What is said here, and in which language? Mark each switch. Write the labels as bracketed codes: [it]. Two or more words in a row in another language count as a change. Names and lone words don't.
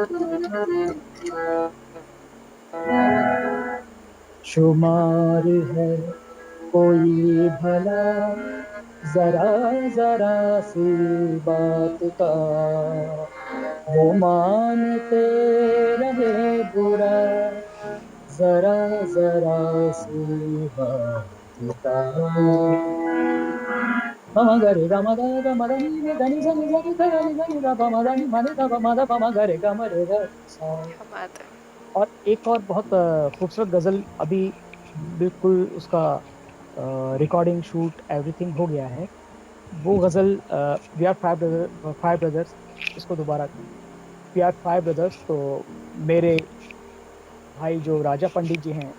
[hi] शुमार है कोई भला ज़रा-ज़रा सी बात का, वो मानते रहे बुरा ज़रा-ज़रा सी बात का। ग म ग रे ग म ग ग म द नि नि ध नि सा नि सा नि ध ध नि सा नि ध प म ध नि म नि ध प म ध प म ग रे ग म रे ग सा। क्या बात है। और एक और बहुत खूबसूरत ग़ज़ल अभी बिल्कुल उसका [en] recording, shoot, everything [hi] हो गया है। वो ग़ज़ल [en] we are five brothers, [hi] इसको दोबारा [en] we are five brothers, [hi] तो मेरे भाई जो राजा पंडित जी हैं,